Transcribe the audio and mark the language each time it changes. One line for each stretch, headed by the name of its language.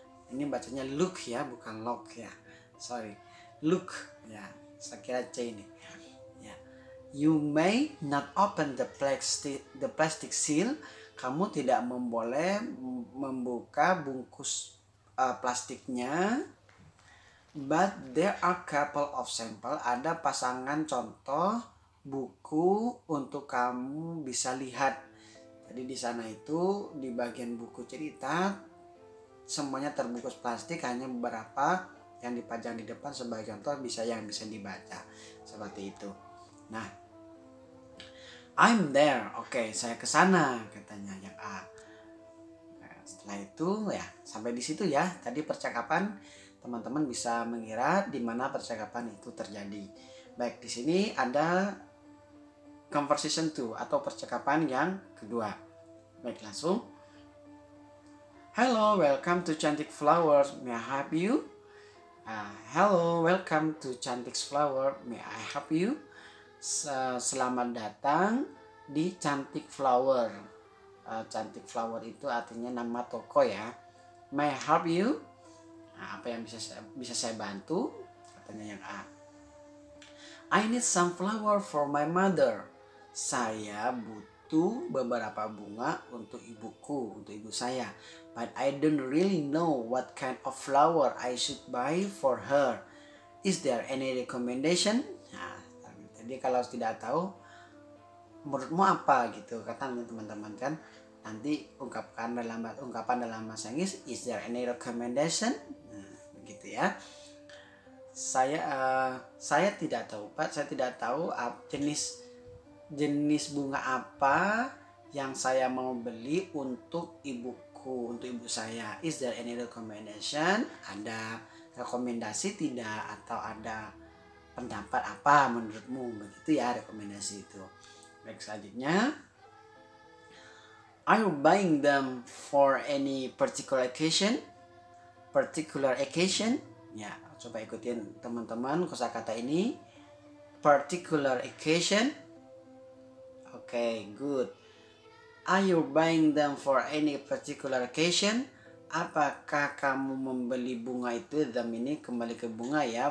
Indonesian: Ini bacanya look ya, bukan lock ya. Look ya, saya kira C ini.
English: You may not open the plastic seal.
Indonesian: Kamu tidak boleh membuka bungkus plastiknya.
English: But there are couple of sample.
Indonesian: Ada pasangan contoh buku untuk kamu bisa lihat. Jadi di sana itu di bagian buku cerita semuanya terbungkus plastik, hanya beberapa yang dipajang di depan sebagai contoh yang bisa dibaca. Seperti itu. Nah,
English: I'm there.
Indonesian: Oke, saya ke sana katanya yang A. Nah, setelah itu ya sampai di situ ya. Tadi percakapan teman-teman bisa mengira di mana percakapan itu terjadi. Baik, di sini ada conversation 2 atau percakapan yang kedua. Baik, langsung.
English: Hello, welcome to Cantik Flowers. May I help you? Hello, welcome to Cantik Flower. May I help you?
Indonesian: Selamat datang di Cantik Flower. Cantik Flower itu artinya nama toko ya.
English: May I help you?
Indonesian: Apa yang bisa saya bantu? Katanya yang A.
English: I need some flower for my mother.
Indonesian: Saya butuh beberapa bunga untuk ibuku, untuk ibu saya.
English: But I don't really know what kind of flower I should buy for her. Is there any recommendation?
Indonesian: Nah, jadi kalau tidak tahu, menurutmu apa gitu, katanya teman-teman kan. Nanti ungkapan dalam bahasa Inggris,
English: is there any recommendation?
Indonesian: Nah, begitu ya. Saya tidak tahu Pak, saya tidak tahu jenis bunga apa yang saya mau beli untuk ibuku, untuk ibu saya.
English: Is there any recommendation?
Indonesian: Ada rekomendasi tidak, atau ada pendapat apa menurutmu? Begitu ya rekomendasi itu. Baik, selanjutnya,
English: are you buying them for any particular occasion? Particular occasion?
Indonesian: Ya, coba ikutin teman-teman kosakata ini.
English: Particular occasion. Okay, good. Are you buying them for any particular occasion?
Indonesian: Apakah kamu membeli bunga itu? Them ini kembali ke bunga ya.